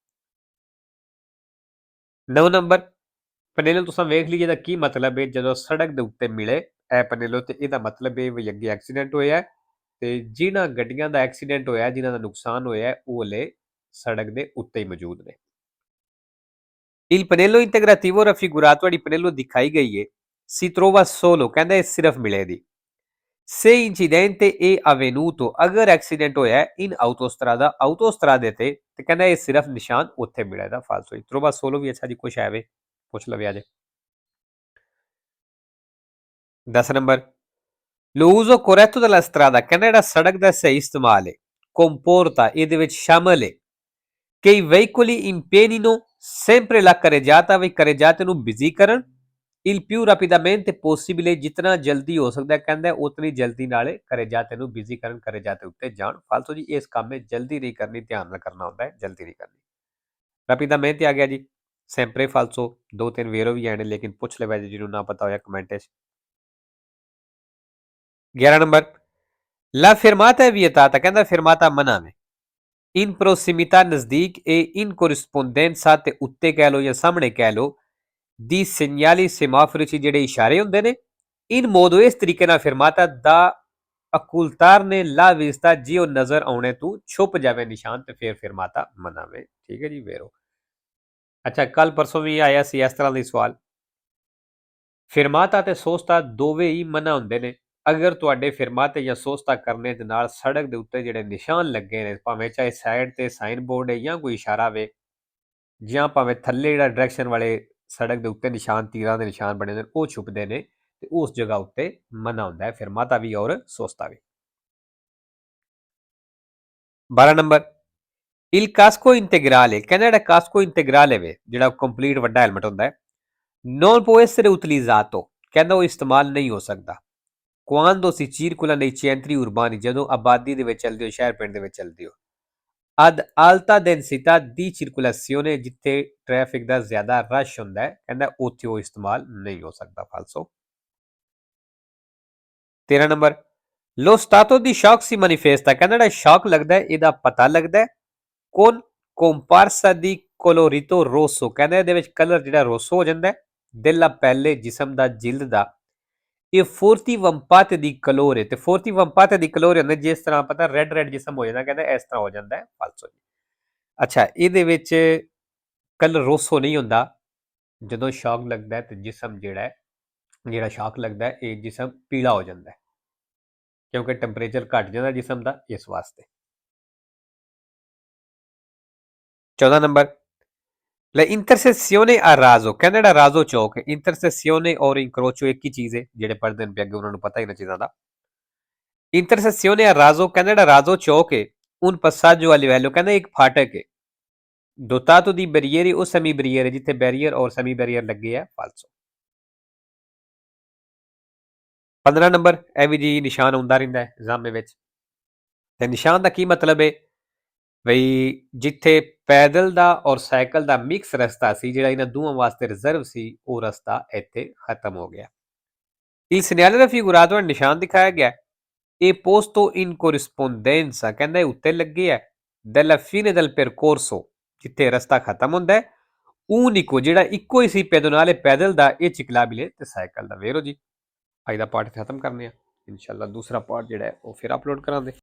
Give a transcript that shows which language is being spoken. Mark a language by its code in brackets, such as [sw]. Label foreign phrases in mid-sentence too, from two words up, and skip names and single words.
[pa] 9 ਨੰਬਰ ਪਨੇਲੋ ਤੁਸੀਂ ਵੇਖ ਲਈ ਇਹਦਾ ਕੀ ਮਤਲਬ ਹੈ ਜਦੋਂ ਸੜਕ ਦੇ ਉੱਤੇ ਮਿਲੇ ਇਹ ਪਨੇਲੋ ਤੇ ਇਹਦਾ ਮਤਲਬ ਹੈ ਵੀ ਅੱਗੇ ਐਕਸੀਡੈਂਟ ਹੋਇਆ ਹੈ ਤੇ ਜਿਨ੍ਹਾਂ ਗੱਡੀਆਂ ਦਾ ਐਕਸੀਡੈਂਟ ਹੋਇਆ ਜਿਨ੍ਹਾਂ ਦਾ ਨੁਕਸਾਨ ਹੋਇਆ ਹੈ ਉਹ ਹਲੇ ਸੜਕ ਦੇ ਉੱਤੇ ਹੀ ਮੌਜੂਦ ਨੇ [it] Il pannello integrativo raffigurato a Pannello di Caigaie si trova solo [pa] ਕਹਿੰਦਾ ਇਹ ਸਿਰਫ ਮਿਲੇ ਦੀ [it] Se incidente è avvenuto [pa] ਅਗਰ ਐਕਸੀਡੈਂਟ ਹੋਇਆ ਹੈ [it] in autostrada [pa] ਤੇ ਕਹਿੰਦਾ ਇਹ ਸਿਰਫ ਨਿਸ਼ਾਨ ਉੱਥੇ ਮਿਲਿਆ ਦਾ ਫਾਲਸੋ [it] trova solo [pa] ਵੀ ਅੱਛਾ ਜੀ ਕੁਛ ਹੈ ਵੇ ਪੁੱਛ ਲਵੇ ਜੇ 10 ਨੰਬਰ [it] l'uso corretto della strada [pa] ਕਹਿੰਦਾ ਜਿਹੜਾ ਸੜਕ ਦਾ ਸਹੀ ਇਸਤੇਮਾਲ ਹੈ comporta ਇਹਦੇ ਵਿੱਚ ਸ਼ਾਮਲ ਹੈ [it] che i veicoli impegnino sempre la carreggiata [pa] ਨੂੰ ਬਿਜ਼ੀ ਕਰਨ [it] il più rapidamente possibile [pa] ਜਿਤਨਾ ਜਲਦੀ ਹੋ ਸਕਦਾ ਕਹਿੰਦਾ ਉਤਨੀ ਜਲਦੀ ਨਾਲੇ carreggiate ਨੂੰ ਬਿਜ਼ੀ ਕਰਨ carreggiate ਉੱਤੇ ਜਾਣ ਫਾਲਤੂ ਜੀ ਇਸ ਕੰਮ ਵਿੱਚ ਜਲਦੀ ਨਹੀਂ ਕਰਨੀ ਧਿਆਨ ਨਾਲ ਕਰਨਾ ਹੁੰਦਾ ਹੈ ਜਲਦੀ ਨਹੀਂ ਕਰਨੀ rapidamente ਆ ਗਿਆ ਜੀ [it] sempre falso [pa] ਦੋ ਤਿੰਨ ਵੇਰੋ ਵੀ ਆਣੇ ਲੇਕਿਨ ਪੁੱਛ ਲੈ ਵੈਸੇ ਜਿਹਨੂੰ ਨਾ ਪਤਾ ਹੋਇਆ ਕਮੈਂਟ ਵਿੱਚ 11 ਨੰਬਰ [it] la fermata è vietata [pa] ਕਹਿੰਦਾ fermata ਮਨਾ ਹੈ [it] in prossimità [pa] ਨਜ਼ਦੀਕ ਇਹ [it] in corrispondenza [pa] ਤੇ ਉੱਤੇ ਕਹਿ ਲਓ ਜਾਂ ਸਾਹਮਣੇ ਕਹਿ ਲਓ ਦੀ [it] segnali semaforici [pa] ਜਿਹੜੇ ਇਸ਼ਾਰੇ ਹੁੰਦੇ ਨੇ in modo ਇਸ ਤਰੀਕੇ ਨਾਲ fermata ਦਾ [it] occultarne la vista [pa] ਜੇ ਉਹ ਨਜ਼ਰ ਆਉਣੇ ਤੋਂ ਛੁਪ ਜਾਵੇ ਨਿਸ਼ਾਨ ਤੇ ਫਿਰ fermata ਮਨਾਵੇ ਠੀਕ ਹੈ ਜੀ ਵੇਰੋ ਅੱਛਾ ਕੱਲ ਪਰਸੋਂ ਵੀ ਆਇਆ ਸੀ ਇਸ ਤਰ੍ਹਾਂ ਦਾ ਸਵਾਲ fermata ਤੇ ਸੋਸਤਾ ਦੋਵੇਂ ਹੀ ਮਨਾ ਹੁੰਦੇ ਨੇ ਅਗਰ ਤੁਹਾਡੇ ਫਿਰਮਾਤੇ ਜਾਂ ਸੋਸਤਾ ਕਰਨੇ ਦੇ ਨਾਲ ਸੜਕ ਦੇ ਉੱਤੇ ਜਿਹੜੇ ਨਿਸ਼ਾਨ ਲੱਗੇ ਨੇ ਭਾਵੇਂ ਚਾਹੇ ਸਾਈਡ ਤੇ ਸਾਈਨ ਬੋਰਡ ਹੈ ਜਾਂ ਕੋਈ ਇਸ਼ਾਰਾ ਵੇ ਜਾਂ ਭਾਵੇਂ ਥੱਲੇ ਜਿਹੜਾ ਡਾਇਰੈਕਸ਼ਨ ਵਾਲੇ ਸੜਕ ਦੇ ਉੱਤੇ ਨਿਸ਼ਾਨ ਤੀਰਾਂ ਦੇ ਨਿਸ਼ਾਨ ਬਣੇ ਨੇ ਉਹ ਛੁਪਦੇ ਨੇ ਤੇ ਉਸ ਜਗ੍ਹਾ ਉੱਤੇ ਮਨਾ ਹੁੰਦਾ ਹੈ ਫਿਰਮਾਤਾ ਵੀ ਔਰ ਸੋਸਤਾ ਵੀ 12 ਨੰਬਰ [it] il casco integrale [pa] ਕਹਿੰਦਾ ਜਿਹੜਾ ਕਾਸਕੋ ਇੰਟੀਗਰਲ ਹੈ ਵੇ ਜਿਹੜਾ ਕੰਪਲੀਟ ਵੱਡਾ ਹੈਲਮਟ ਹੁੰਦਾ ਹੈ [it] non può essere utilizzato [pa] ਕਹਿੰਦਾ ਉਹ ਇਸਤੇਮਾਲ ਨਹੀਂ ਹੋ ਸਕਦਾ [it] quando si circola nei centri urbani [pa] ਜਦੋਂ ਆਬਾਦੀ ਦੇ ਵਿੱਚ ਚੱਲਦੇ ਹੋ ਸ਼ਹਿਰ ਪਿੰਡ ਦੇ ਵਿੱਚ ਚੱਲਦੇ ਹੋ [it] ad alta densità di circolazione [pa] ਜਿੱਥੇ ਟ੍ਰੈਫਿਕ ਦਾ ਜ਼ਿਆਦਾ ਰਸ਼ ਹੁੰਦਾ ਹੈ ਕਹਿੰਦਾ ਉੱਥੇ ਉਹ ਇਸਤੇਮਾਲ ਨਹੀਂ ਹੋ ਸਕਦਾ ਫਾਲਸੋ 13 ਨੰਬਰ [it] lo stato di shock si manifesta [pa] ਕਹਿੰਦਾ ਜਿਹੜਾ ਸ਼ੌਕ ਲੱਗਦਾ ਹੈ ਇਹਦਾ ਪਤਾ ਲੱਗਦਾ ਹੈ [it] con comparsa di colorito rosso [pa] ਕਹਿੰਦਾ ਇਹਦੇ ਵਿੱਚ ਕਲਰ ਜਿਹੜਾ ਰੋਸੋ ਹੋ ਜਾਂਦਾ ਹੈ [it] della pelle [pa] ਜਿਸਮ ਦਾ ਜਿਲਦ ਦਾ ਇਹ ਫੋਰਤੀ ਵੰਪਾਤ ਦੀ ਕਲੋਰੇ ਤੇ ਫੋਰਤੀ ਵੰਪਾਤ ਦੀ ਕਲੋਰੇ ਹੁੰਦੇ ਜਿਸ ਤਰ੍ਹਾਂ ਪਤਾ ਰੈੱਡ ਜਿਸਮ ਹੋ ਜਾਂਦਾ ਕਹਿੰਦਾ ਇਸ ਤਰ੍ਹਾਂ ਹੋ ਜਾਂਦਾ ਹੈ ਫਾਲਸੋ ਜੀ ਅੱਛਾ ਇਹਦੇ ਵਿੱਚ ਕਲਰ ਰੋਸੋ ਨਹੀਂ ਹੁੰਦਾ ਜਦੋਂ ਸ਼ੌਕ ਲੱਗਦਾ ਹੈ ਤੇ ਜਿਸਮ ਜਿਹੜਾ ਸ਼ੌਕ ਲੱਗਦਾ ਹੈ ਇਹ ਜਿਸਮ ਪੀਲਾ ਹੋ ਜਾਂਦਾ ਹੈ ਕਿਉਂਕਿ ਟੈਂਪਰੇਚਰ ਘਟ ਜਾਂਦਾ ਜਿਸਮ ਦਾ ਇਸ ਵਾਸਤੇ 14 ਨੰਬਰ [it] La intersezione a raso [pa] ਕਹਿੰਦਾ ਜਿਹੜਾ ਰਾਜ਼ੋ ਚੌਕ ਹੈ intersezione ਔਰ incrocio ਇੱਕ ਹੀ ਚੀਜ਼ ਹੈ ਜਿਹੜੇ ਪੜ੍ਹਦੇ ਨੇ ਅੱਗੇ ਉਹਨਾਂ ਨੂੰ ਪਤਾ ਇਹਨਾਂ ਚੀਜ਼ਾਂ ਦਾ [it] intersezione a raso [pa] ਕਹਿੰਦਾ ਜਿਹੜਾ ਰਾਜ਼ੋ ਚੌਕ ਹੈ [it] un passaggio a livello [pa] ਕਹਿੰਦਾ ਇੱਕ ਫਾਟਕ ਹੈ [it] dotato di barriere o semi barriere [pa] ਜਿੱਥੇ ਬੈਰੀਅਰ ਔਰ ਸੈਮੀ ਬੈਰੀਅਰ ਲੱਗੇ ਆ ਫਾਲਸੋ 15 ਨੰਬਰ ਇਹ ਵੀ ਜੀ ਨਿਸ਼ਾਨ ਆਉਂਦਾ ਰਹਿੰਦਾ ਹੈ ਐਗਜ਼ਾਮ ਦੇ ਵਿੱਚ ਤੇ ਨਿਸ਼ਾਨ ਦਾ ਕੀ ਮਤਲਬ ਹੈ ਬਈ ਜਿੱਥੇ ਪੈਦਲ ਦਾ ਔਰ ਸਾਈਕਲ ਦਾ ਮਿਕਸ ਰਸਤਾ ਸੀ ਜਿਹੜਾ ਇਹਨਾਂ ਦੋਵਾਂ ਵਾਸਤੇ ਰਿਜ਼ਰਵ ਸੀ ਉਹ ਰਸਤਾ ਇੱਥੇ ਖਤਮ ਹੋ ਗਿਆ [it] il segnale raffigurato [pa] ਨਿਸ਼ਾਨ ਦਿਖਾਇਆ ਗਿਆ ਇਹ [it] posto in corrispondenza [pa] ਕਹਿੰਦਾ ਉੱਤੇ ਲੱਗੇ ਹੈ [it] della fine del percorso [pa] ਜਿੱਥੇ ਰਸਤਾ ਖਤਮ ਹੁੰਦਾ ਹੈ unico ਜਿਹੜਾ ਇੱਕੋ ਹੀ ਸੀ ਪੈਦਨਾਲੇ ਪੈਦਲ ਦਾ ਇਹ ਚਿਕਲਾਬਿਲੇ ਤੇ ਸਾਈਕਲ ਦਾ ਵੇਰੋ ਜੀ ਅੱਜ ਦਾ ਪਾਠ ਖਤਮ ਕਰਨੇ ਆ ਇਨਸ਼ਾਅੱਲਾ ਦੂਸਰਾ ਪਾਠ ਜਿਹੜਾ ਹੈ ਉਹ ਫਿਰ ਅਪਲੋਡ ਕਰਾਂਗੇ